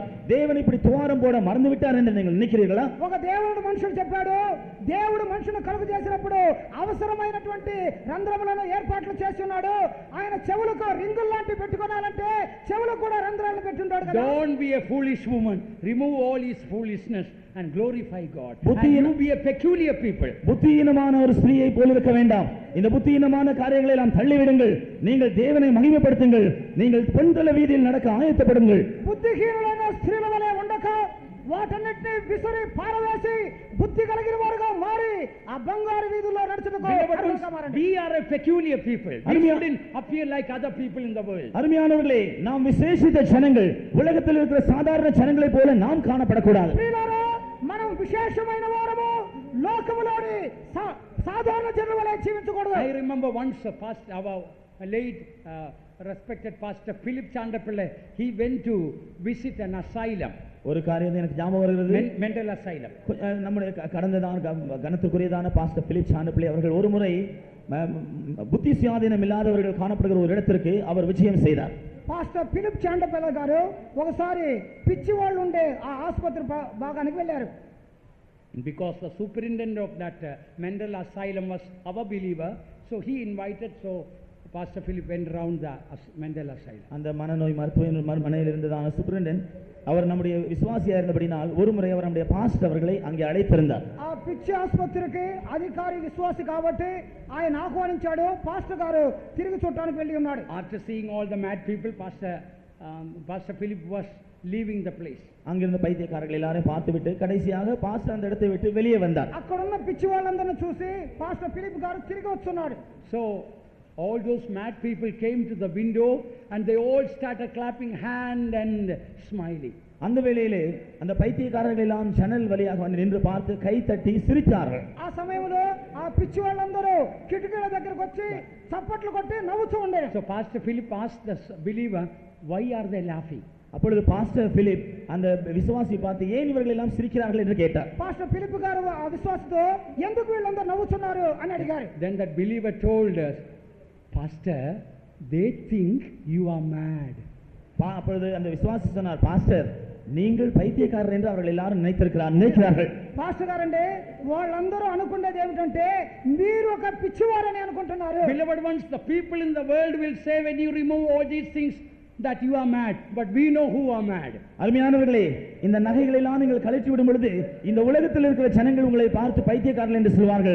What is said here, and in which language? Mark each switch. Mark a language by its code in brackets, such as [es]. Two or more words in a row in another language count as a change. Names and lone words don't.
[ta] தேவன் இப்படி துவாரம் போட மறந்து விட்டார் என்று நீங்கள் நினைக்கிறீர்களா? [te] ఒక దేవుడు మనుషుడు చెప్పాడు, దేవుడు మనుషుని కలుగు చేసినప్పుడు అవసరమైనటువంటి రంధ్రములను ఏర్పాట్లు చేసి ఉన్నాడు. ఆయన చెవులకు రింగులు లాంటి పెట్టుకోవాలంటే చెవులకు కూడా రంధ్రాలు పెట్టుంటాడు కదా. [en] Don't be a foolish woman. Remove all his foolishness and glorify God. And you be a peculiar people. [ta] புத்தியீனமான ஒரு ஸ்திரீயை போல இருக்க வேண்டாம். இந்த புத்தியீனமான காரியங்களை எல்லாம் தள்ளிவிடுங்கள். நீங்கள் தேவனை மகிமைப்படுத்துங்கள். நீங்கள் பெண்தல வீதியில் நடக்க ஆயத்தப்படுங்கள். [te] புத்திஹீனுలైన స్త్రీల వలె ఉండక వాటన్నిటిని విసిరి పారవేసి బుద్ధి కలిగిన వారుగా మారి ఆ బంగారు వీధుల్లో నడుచుటకు అర్హులుగా మారండి. [en] We are a peculiar people. We shouldn't appear like other people in the world. [ta] அருமையானவர்களே, நாம் விசேஷித்த ஜனங்கள். உலகத்தில் இருக்கிற சாதாரண ஜனங்களைப் போல நாம் காணப்படக்கூடாது. [te] మనం విశేషమైన వారము, లోకములోని సాధారణ జనుల వలె జీవించకూడదు. [en] I remember once our late respected pastor Philip Chandapille, he went to visit an asylum. [ta] ஒரு காரியம் எனக்கு ஞாபகம் வருகிறது. [en] mental asylum. [ta] நம்முடைய கடந்ததான கனத்துக்குரியதான பாஸ்டர் பிலிப் சாண்டப்பிள்ளை அவர்கள் ஒரு முறை புத்தி சுயாதீனம் இல்லாதவர்கள் காணப்படுகிற ஒரு இடத்திற்கு அவர் விஜயம் செய்தார். [te] పాస్టర్ ఫిలిప్ చాండపల్లి గారు ఒకసారి పిచ్చి వాళ్ళు ఉండే ఆ ఆసుపత్రి భాగానికి వెళ్ళారు. [en] Because the superintendent of that mental asylum was our believer, so he invited, so Pastor Philip went around the mental asylum. [ta] அந்த மனநோய் மனையில் இருந்ததான சூப்பரிண்டென்ட் அவர் நம்முடைய விசுவாசியா இருந்தபடினால் ஒரு முறை அவர் நம்முடைய பாஸ்டர் அவர்களை அங்கே அழைத்திருந்தார். [te] ఆ పిచ్చి ఆసుపత్రికి అధికారి విశ్వాసి కాబట్టి ఆయన ఆహ్వానించాడు. పాస్టర్ గారు తిరిగి చూడడానికి వెళ్ళి ఉన్నాడు. [en] After seeing all the mad people, Pastor Philip was leaving the place. [ta] அங்கிருந்த பைத்தியக்காரர்கள் எல்லாரையும் பார்த்துவிட்டு கடைசியாக பாஸ்டர் அந்த இடத்தை விட்டு வெளியே வந்தார். [te] అక్కడున్న పిచ్చి వాళ్ళందరిని చూసి పాస్టర్ ఫిలిప్ గారు తిరిగి వస్తున్నాడు. [en] So all those mad people came to the window and they all started clapping hand and smiling. [ta] அந்த வேளையிலே அந்த பைத்தியக்காரர்கள் எல்லாம் ஜன்னல் வழியாக வந்து நின்று பார்த்து கை தட்டி சிரித்தார்கள். [te] ఆ సమయంలో ఆ పిచ్చి వాళ్ళందరూ కిటికీల దగ్గరికి వచ్చి చప్పట్లు కొట్టి నవ్వుతూ ఉండారు. [en] So Pastor Philip asked the believer, why are they laughing? [ta] அப்பொழுது பாஸ்டர் பிலிப் அந்த விசுவாசி பார்த்து ஏன் இவர்கள் எல்லாம் சிரிக்கிறார்கள் என்று கேட்டார். [te] பாஸ்டர் பிலிப் గారు ఆ విశ్వాసితో ఎందుకు వీళ్ళందరూ నవ్వుతున్నారు అని అడిగారు. [en] Then that believer told us, Pastor, they think you are mad. [ta] அப்பொழுது அந்த விசுவாசி சொன்னார், பாஸ்டர் நீங்கள் பைத்தியக்காரர் என்று அவர்கள் எல்லாரும் நினைக்கிறார்கள். [te] పాస్టర్ గారండి వాళ్ళందరూ అనుకునేది ఏమిటంటే మీరు ఒక పిచ్చివారని అనుకుంటున్నారు. [en] Beloved ones, the people in the world will say when you remove all these things that you are mad, but we know who are mad. [ta] அருமையானவர்களே, இந்த நகைகளை எல்லாம் நீங்கள் கழற்றி விடும் பொழுது இந்த உலகத்தில் இருக்கிற ஜனங்கள் உங்களை பார்த்து பைத்தியக்காரர்கள் என்று சொல்வார்கள்.